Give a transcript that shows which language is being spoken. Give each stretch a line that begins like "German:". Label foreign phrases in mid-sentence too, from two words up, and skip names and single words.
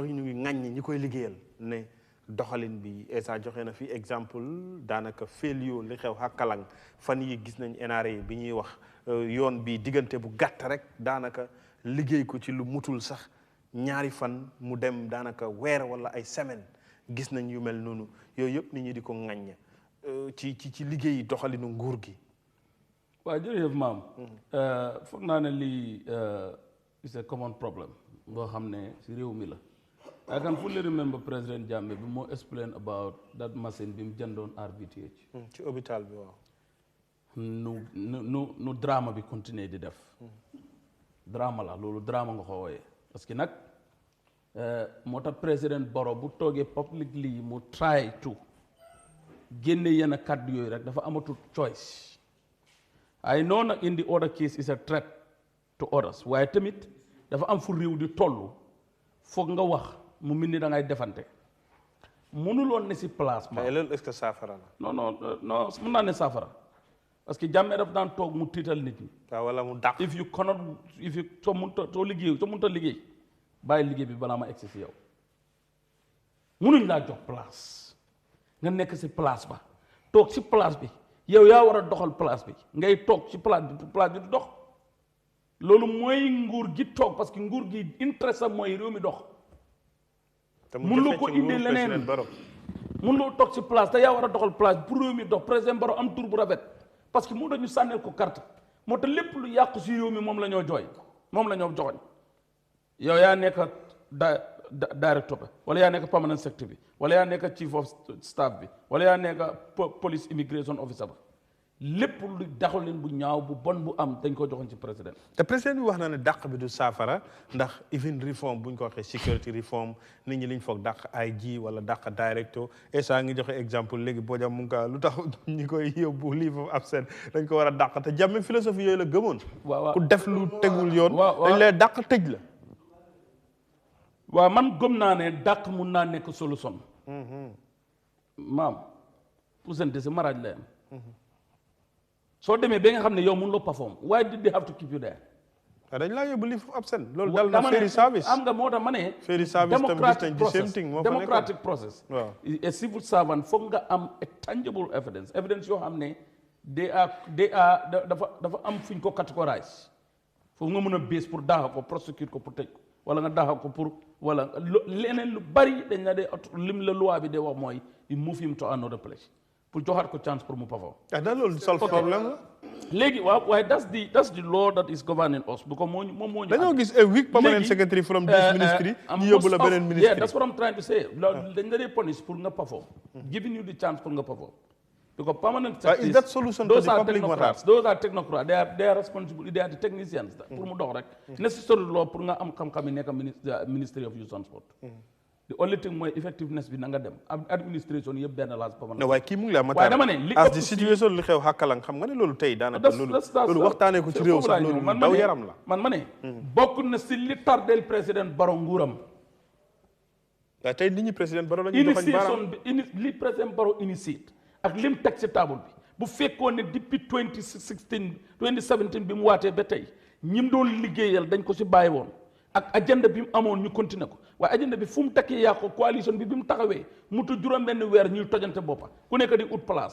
Wolof: ñu ngi ŋàññi ñi koy liggéeyal ne doxalin bi Essa joxe na fi exemple daanaka félio li xew Hakalang fan yi gis nañ NRA bi ñuy wax yoon bi diggante bu gàtt rek daanaka liggéey ko ci lu mutul sax ñaari fan mu dem daanaka weer wala ay semaine gis nañ yu mel noonu yooyu yëpp nit ñi di ko ŋàññ ci liggéey doxalinu nguur gi. waaw jërëjëf maam. foog naa ne lii
English: is a common problem
Wolof: boo xam ne si réew mi la.
English: I can fully remember President Jammeh
Wolof: bi moo
English: explain about that machine
Wolof: bi mu jëndoon
English: RBTH.
Wolof: ci hôpital bi waaw. nu drama bi continuer di def. drama la loolu drama nga ko wooyee
French: parce que
Wolof: nag moo tax président Barrow bu toogee publicly mu
English: try to
Wolof: génne yenn kàddu yooyu rek dafa amatul choice.
English: I know
Wolof: nag
English: in the other case is a threat to others
Wolof: waaye tamit dafa am fu réew di toll foog nga wax mu mel ni da ngay defante mënuloon ne si place ma. loolu
French: est-ce que
Wolof: saafara la. non mun naa ne saafara
French: parce que
Wolof: Jammeh daf daan toog mu tiital nit ñi. waaw wala mu dàq.
English: if you
Wolof: soo mënta liggéey bàyyi liggéey bi balaa ma egsi si yow munuñ laa jox place nga nekk si place ba toog si place bi yow yaa war a doxal place bi ngay toog si place bi du dox loolu mooy nguur gi toog
French: parce que
Wolof: nguur gi intérêt mooy réew mi dox. mun loo ko indi leneen mun loo toog si place te yaa war a doxal place bi pour réew mi dox président Barrow am tur bu rafet
French: parce que
Wolof: moo tax ñu sànneel ko carte moo tax lépp lu yàqu si réew mi moom la ñoo jooy moom la ñoo joxoñ yow yaa nekk directeur bi wala yaa nekk
English: permanent secretary
Wolof: bi wala yaa nekk
English: chief of staff
Wolof: bi wala yaa nekk
English: police immigration officer
Wolof: ba lépp lu daxalin bu ñaaw bu bon bu am dañ ko joxoon ci président. te président bi wax na ne dàq bi du saafara ndax even reform buñ ko waxee
English: security reform
Wolof: nit ñi liñ foog dàq IG wala dàq directeur Essa ngi joxe exemple léegi Bojang mu ngi ko lu tax ñi koy yóbbu
English: leave of absence
Wolof: dañ ko war a dàq te Jammeh philosophie yooyu la gëmoon. waaw ku def lu tegul yoon. dañ lay dàq tëj la. waaw man gëm naa ne dàq mun naa nekk solution. maam pourcentage si maraaj la yam soo demee ba nga xam ne yow mun loo perform
English: why did they have to keep you there.
Wolof: dañ laa yóbbu
English: leave of absence.
Wolof: loolu dal na
English: ferry service
Wolof: am nga moo tax ma ne.
English: ferry service
Wolof: tam gis nañ
English: the same thing
Wolof: moo fa nekkoon
English: democratic process.
Wolof: waaw
English: a civil servant
Wolof: foog nga am
English: a tangible evidence
Wolof: yoo xam ne dafa am fu ñu ko categorize foofu nga mën a base pour daaxa ko prosecute ko pour tëj ko wala nga daaxa ko pour wala leneen lu bari dañ la dee lim la loi bi dee wax mooy
English: you move him to another place.
Wolof: pour joxaat ko chance pour mu perform. da loolu solve problème la. léegi waaw waaye
English: that's the law that is governing us because
Wolof: moom moo ñu. dañoo gis
English: a weak permanent secretary from this ministry.
Wolof: ñu yóbbu la beneen ministry.
English: yeah that's what I'm trying to say.
Wolof: dañ la dee punish pour nga perform.
English: giving you the chance pour nga perform. because permanent secretaries. is that solution to the public matter? Those are technocrats. They are responsible. They are the technicians.
Wolof: pour mu dox rek.
English: necessary law
Wolof: pour nga am xam-xam yi nekk
English: ministry of youth and sport. the only thing
Wolof: mooy effectiveness bi na nga dem administration yëpp benn laaj permanent. non waaye kii mu ngi la waaye dama ne li
English: as the situation
Wolof: li xew Hakalang xam nga ne loolu tey daanaka loolu waxtaanee ko ci réew sax loolu daw yaram la. man ma ne bokk na si li tardel président Barrow nguuram. waaye tey nit ñi président Barrow la ñuy doxañ baaraam li président Barrow initié ak lim teg si table bi bu fekkoon ne depuis 2017 bi mu waatee ba tey ñim doon liggéeyal dañ ko si bàyyi woon ak agenda bi mu amoon ñu continuer ko waaye agenda bi fu mu takkee yàqu coalition bi mu taxawee mu tu juróom-benn weer ñuy tojante boppa ku nekk di ut place.